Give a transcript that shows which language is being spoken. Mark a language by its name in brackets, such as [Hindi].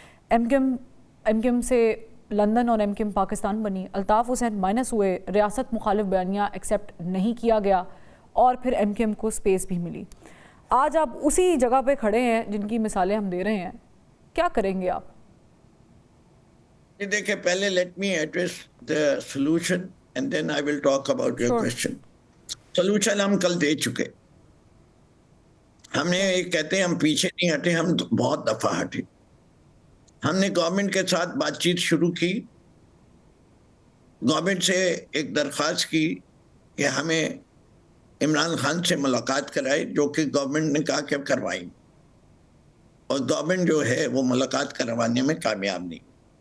[Urdu] MQM سے London اور MQM Pakistan بنی, الطاف حسین مائنس ہوئے, ریاست مخالف بیانیہ ایکسیپٹ نہیں کیا گیا, اور پھر MQM کو سپیس بھی ملی. آج آپ اسی جگہ پہ کھڑے ہیں جن کی مثالیں ہم دے رہے ہیں, کیا کریں گے آپ؟ دیکھیں, پہلے [English] Let me address the solution and then I will talk about your question. [Urdu] Solution ہم کل دے چکے. ہم نے یہ کہتے ہیں ہم پیچھے نہیں ہٹے, ہم بہت دفعہ ہٹے. ہم نے گورنمنٹ کے ساتھ بات چیت شروع کی, گورنمنٹ سے ایک درخواست کی کہ ہمیں عمران خان سے ملاقات کرائے, جو کہ گورنمنٹ نے کہا کہ کروائیں, اور گورنمنٹ جو ہے وہ ملاقات کروانے میں کامیاب نہیں.